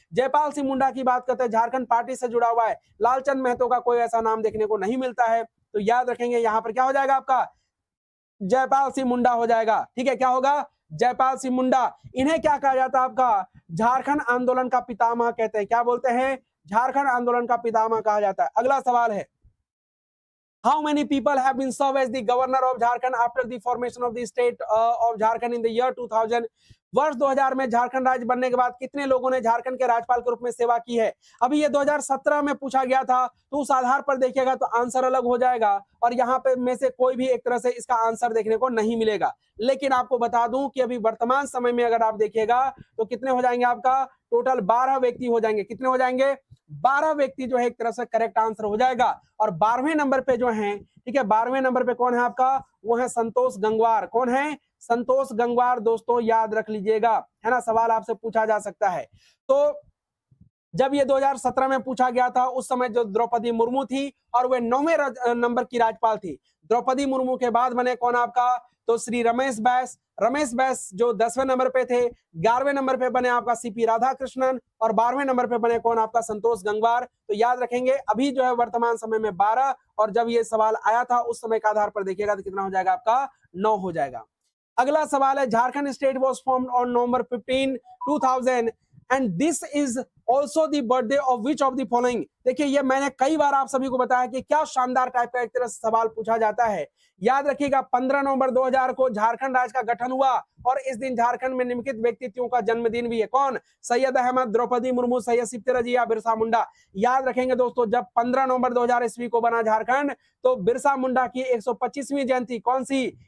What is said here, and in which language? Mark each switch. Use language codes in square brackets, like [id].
[hi] जयपाल सिंह मुंडा की बात करते हैं, झारखंड पार्टी से जुड़ा हुआ है। लालचंद महतो का कोई ऐसा नाम देखने को नहीं मिलता है। तो याद रखेंगे यहाँ पर क्या हो जाएगा आपका? जयपाल सिंह मुंडा हो जाएगा। ठीक है, क्या होगा? जयपाल सिंह मुंडा। इन्हें क्या कहा जाता है आपका? झारखंड आंदोलन का पितामह कहते हैं। क्या बोलते हैं? झारखंड आंदोलन का पितामह कहा जाता है। अगला सवाल है, [en] How many people have been served as the governor of Jharkhand after the formation of the state of Jharkhand in the year 2000? [hi] वर्ष 2000 में झारखंड राज्य बनने के बाद कितने लोगों ने झारखंड के राज्यपाल के रूप में सेवा की है? अभी ये 2017 में पूछा गया था, तो उस आधार पर देखिएगा तो आंसर अलग हो जाएगा और यहाँ पे में से कोई भी एक तरह से इसका आंसर देखने को नहीं मिलेगा। लेकिन आपको बता दूं कि अभी वर्तमान समय में अगर आप देखिएगा तो कितने हो जाएंगे आपका? टोटल 12 व्यक्ति हो जाएंगे। कितने हो जाएंगे? 12 व्यक्ति जो है एक तरह से करेक्ट आंसर हो जाएगा। और 12वें नंबर पे जो है, ठीक है, 12वें नंबर पे कौन है आपका? वो है संतोष गंगवार। कौन है? संतोष गंगवार। दोस्तों याद रख लीजिएगा, है ना, सवाल आपसे पूछा जा सकता है। तो जब ये 2017 में पूछा गया था उस समय जो द्रौपदी मुर्मू थी और वे 9वें नंबर की राज्यपाल थी। द्रौपदी मुर्मू के बाद बने कौन आपका? तो श्री रमेश बैस। रमेश बैस जो 10वें नंबर पे थे। 11वें नंबर पे बने आपका CP राधाकृष्णन और 12वें नंबर पे बने कौन आपका? संतोष गंगवार। तो याद रखेंगे अभी जो है वर्तमान समय में 12, और जब ये सवाल आया था उस समय का आधार पर देखिएगा तो कितना हो जाएगा आपका? 9 हो जाएगा। अगला सवाल है, [en] Jharkhand state was formed on November 15, 2000 and this is also the birthday of which of the following? [hi] देखिए ये मैंने कई बार आप सभी को बताया कि क्या शानदार टाइप का एक तरह से सवाल पूछा जाता है। याद रखिएगा 15 नवंबर 2000 को झारखंड राज्य का गठन हुआ और इस दिन झारखंड में निम्नलिखित व्यक्तित्वों का जन्मदिन भी है। कौन? सैयद अहमद, द्रौपदी मुर्मू, सैयद सिप्ते रजिया, बिरसा मुंडा। याद रखेंगे दोस्तों, जब 15 नवंबर 2000 ईस्वी को बना झारखंड तो बिरसा मुंडा की 125वीं जयंती, कौन सी?